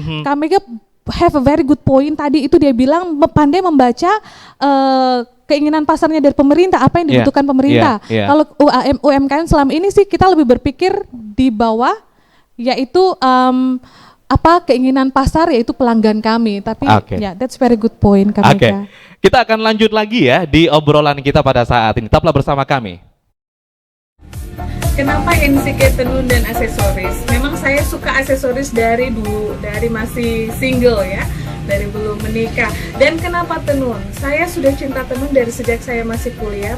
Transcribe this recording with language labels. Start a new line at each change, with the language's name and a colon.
Indonesian: Kak Mega
English: have a very good point
Indonesian: tadi, itu dia bilang pandai membaca keinginan pasarnya dari pemerintah, apa yang dibutuhkan pemerintah. Kalau UMKM selama ini sih kita lebih berpikir di bawah, yaitu apa keinginan pasar, yaitu pelanggan kami. Tapi
English: that's very good point Kak Mega.
Indonesian: Kita akan lanjut lagi ya di obrolan kita pada saat ini. Tetaplah bersama kami. Kenapa NCK tenun dan aksesoris? Memang saya suka aksesoris dari dulu, dari masih single ya, dari belum menikah. Dan kenapa tenun? Saya sudah cinta tenun dari sejak saya masih kuliah.